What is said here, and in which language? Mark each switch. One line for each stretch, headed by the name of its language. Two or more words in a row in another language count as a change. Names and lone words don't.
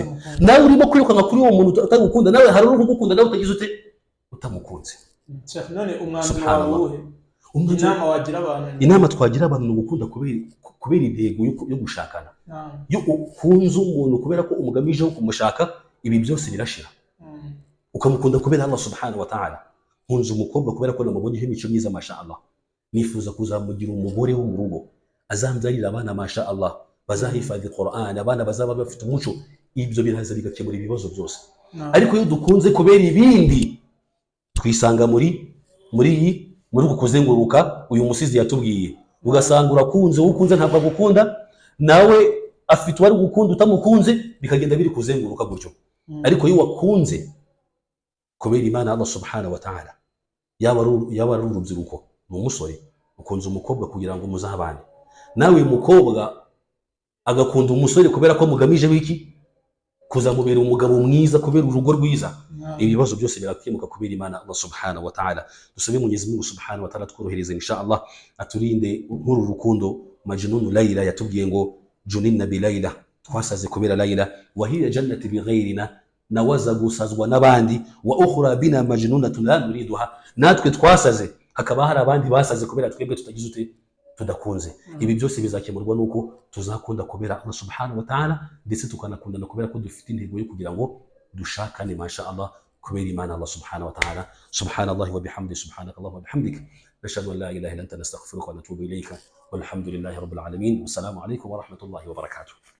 Kinyarwanda: nawe urimo kwirukanka kuri uwo muntu utagukunda, nawe hari uri kugukunda nawe utagize utamukunze. none umwanzuro wawe inama wagira abantu? inama twagira abantu ni ugukunda kubera intego yo gushakana. yo ukunze umuntu kubera ko umugamijeho kumushaka, ibi byose birashira. ukamukunda kubera Allah
Arabic: سبحانه وتعالى.
Kinyarwanda: nkunze umukobwa kubera ko namubonyeho imico myiza
Arabic: ما شاء الله,
Kinyarwanda: nifuza kuzamugira umugore wo mu rugo, azambyarira abana
Arabic: ما شاء الله,
Kinyarwanda: bazahifadhi Qur'an, abana bazaba bafite umuco. ibyo biraza bigakemura ibibazo byose. ariko iyo dukunze kubera ibindi, twisanga muri uku kuzenguruka uyu musizi yatubwiye. ugasanga urakunze, uwo ukunze ntabwo agukunda, nawe afite uwari gukunda utamukunze, bikagenda biri kuzenguruka gutyo. ariko iyo wakunze kubera Imana Allah
Arabic: سبحانه وتعالى,
Kinyarwanda: yaba ari urubyiruko, ni umusore ukunze umukobwa kugira ngo muzabane, nawe umukobwa agakunda umusore kubera ko mugamije wiki kuzamubera umugabo mwiza, kubera urugo rwiza. ibibazo byose birakemuka kubera Imana Allah
Arabic: سبحانه وتعالى.
Kinyarwanda: dusabe Mwenyezi Mungu
Arabic: سبحانه وتعالى
Kinyarwanda: tworohereze
Arabic: إن شاء الله,
Kinyarwanda: aturinde nk'uru rukundo. majnun Layla yatubwiye ngo
Arabic: جننا بليلى,
Kinyarwanda: twasaze kubera Layla.
Arabic: وهي جنت بغيرنا,
Kinyarwanda: nawaza gusazwa n'abandi.
Arabic: وأخرى بنا مجنونة لا نريدها,
Kinyarwanda: natwe twasaze, hakaba hari abandi basaze kubera twebwe tutagize tudakunze. ibi byose bizakemurwa nuko tuzakunda kubera Allah
Arabic: سبحانه وتعالى,
Kinyarwanda: ndetse tukanakundana kubera ko dufite intego yo kugira ngo dushakane
Arabic: ما شاء الله
Kinyarwanda: kubera Imana Allah
Arabic: سبحانه وتعالى. سبحان الله وبحمده سبحانك الله وبحمدك نشهد أن لا إله إلا أنت نستغفرك ونتوب إليك والحمد لله رب العالمين. والسلام عليكم ورحمة الله وبركاته.